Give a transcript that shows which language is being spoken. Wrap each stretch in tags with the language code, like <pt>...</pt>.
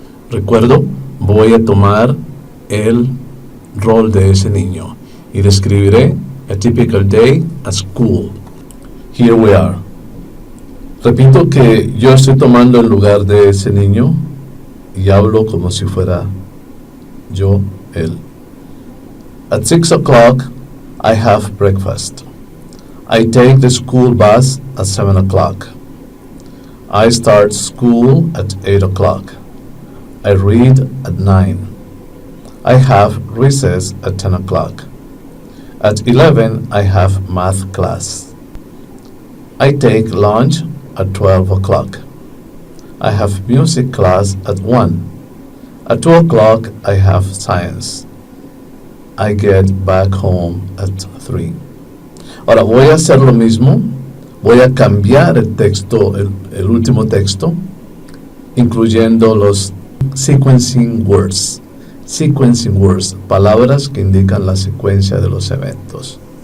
<es>Recuerdo, voy a tomar el rol de ese niño y describiré</es> <en>a typical day at school. Here we are.</en> <es>Repito que yo estoy tomando el lugar de ese niño y hablo como si fuera yo él.</es> <en>At 6 o'clock, I have breakfast. I take the school bus at 7 o'clock. I start school at 8 o'clock. I read at 9. I have recess at 10 o'clock. At 11, I have math class. I take lunch at 12 o'clock. I have music class at 1. At 2 o'clock, I have science. I get back home at 3.</en> <es>Ahora voy a hacer lo mismo. Voy a cambiar el texto, el último texto, incluyendo los sequencing words. Sequencing words, palabras que indican la secuencia de los eventos.</es>